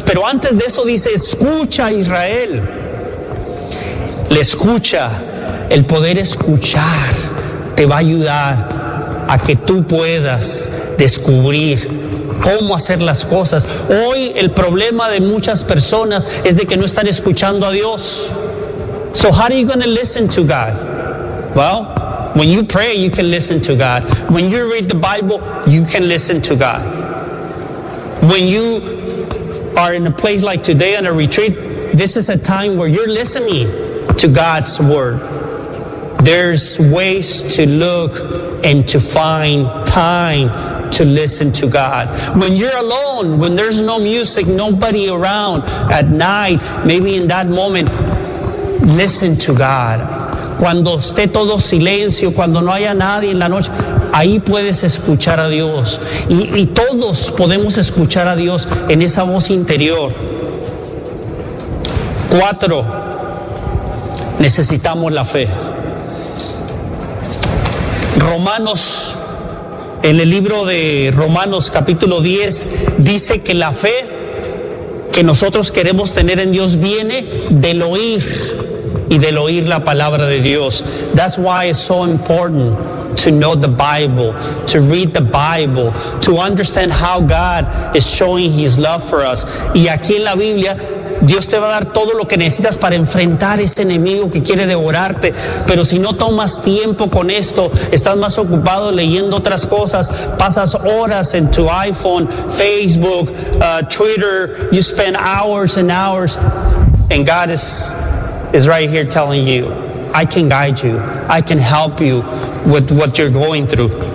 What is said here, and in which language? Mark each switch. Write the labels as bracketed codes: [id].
[es] Pero antes de eso dice, escucha a Israel. Le escucha. El poder escuchar te va a ayudar a que tú puedas descubrir cómo hacer las cosas. Hoy el problema de muchas personas es de que no están escuchando a Dios. [en] So how are you going to listen to God? Well, when you pray, you can listen to God. When you read the Bible, you can listen to God. When you are in a place like today on a retreat, this is a time where you're listening to God's word. There's ways to look and to find time to listen to God. When you're alone, when there's no music, nobody around at night, maybe in that moment, listen to God. [es] Cuando esté todo silencio, cuando no haya nadie en la noche, ahí puedes escuchar a Dios. Y todos podemos escuchar a Dios en esa voz interior. Cuatro, necesitamos la fe. Romanos, en el libro de Romanos capítulo 10, dice que la fe que nosotros queremos tener en Dios viene del oír, y del oír la palabra de Dios. [en] That's why it's so important to know the Bible, to read the Bible, to understand how God is showing His love for us. [es] Y aquí en la Biblia, Dios te va a dar todo lo que necesitas para enfrentar ese enemigo que quiere devorarte. Pero si no tomas tiempo con esto, estás más ocupado leyendo otras cosas, pasas horas en tu iPhone, Facebook, Twitter, [en] you spend hours and hours, and God is right here telling you, I can guide you, I can help you with what you're going through.